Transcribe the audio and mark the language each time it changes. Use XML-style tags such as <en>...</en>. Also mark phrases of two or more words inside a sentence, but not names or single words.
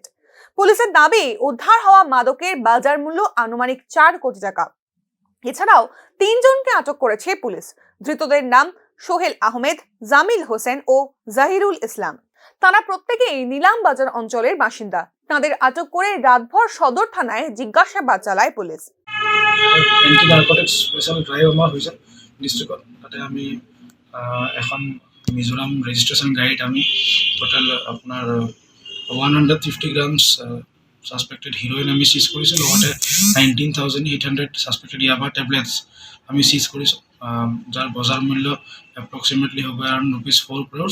<bn>পুলিশের দাবি, উদ্ধার হওয়া মাদকের বাজার মূল্য আনুমানিক 4 কোটি টাকা। এছাড়াও 3 জনকে আটক করেছে পুলিশ। ধৃতদের নাম সোহেল আহমেদ, জামিল হোসেন ও জাহিরুল ইসলাম। তারা প্রত্যেকেই নিলাম বাজার অঞ্চলের বাসিন্দা। তাদের আটক করে রাতভর সদর থানায় জিজ্ঞাসাবাদ চালায় পুলিশ।</bn> <en>anti narcotics special drive</en> <as>আমাৰ হৈছে ডিষ্ট্ৰিক্টত। তাতে আমি এখন মিজোৰাম ৰেজিষ্ট্ৰেশ্যন গাড়ীত আমি টোটেল আপোনাৰ</as> <en>150 grams suspected heroin</en> <as>আমি চিজ কৰিছোঁ। লগতে 19,800</as> <en>suspected yaba tablets</en> <as>আমি চিজ কৰিছোঁ, যাৰ বজাৰ মূল্য এপ্ৰক্সিমেটলি হ'ব</as> <en>around ₹4 crores.</en>